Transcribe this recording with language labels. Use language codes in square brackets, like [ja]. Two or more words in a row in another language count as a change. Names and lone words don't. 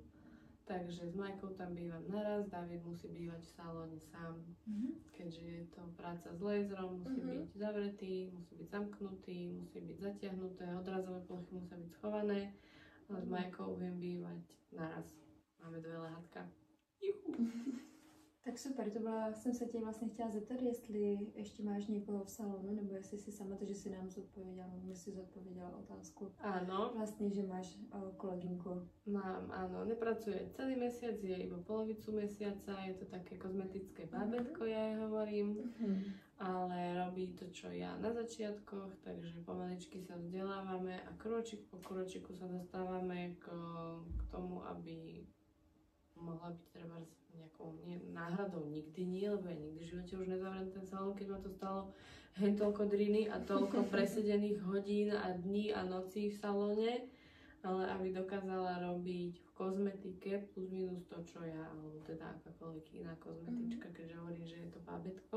[sk] Takže s Majkou tam bývam naraz, David musí bývať v salóne sám, keďže je to práca s laserom, musí byť zavretý, musí byť zamknutý, musí byť zatiahnuté, odrazové plochy musia byť schované, ale s Majkou viem bývať naraz. Máme 2 lehátka. [cs] Tak super, jsem se tě vlastně chtěla zeptat, jestli ještě máš někoho v salonu, nebo jestli si sama to, že si nám zodpověděla, nebo si zodpověděla otázku. [sk] Áno. [cs] Vlastně, že máš kolegynku. [sk] Mám, áno. Nepracuje celý mesiac, je iba polovicu mesiaca, je to také kozmetické bábätko, ja jej hovorím, ale robí to, čo ja na začiatkoch, takže pomaličky sa vzdelávame a kročík po kročiku sa dostávame k tomu, aby mohla byť treba nejakou náhradou nikdy nie, lebo ja nikdy v živote už nezavriem ten salón, keď ma to stalo toľko driny a toľko presedených hodín a dní a nocí v salóne, ale aby dokázala robiť v kozmetike plus minus to, čo ja, alebo teda akákoľvek iná kozmetička, keďže hovorím, že je to bábätko.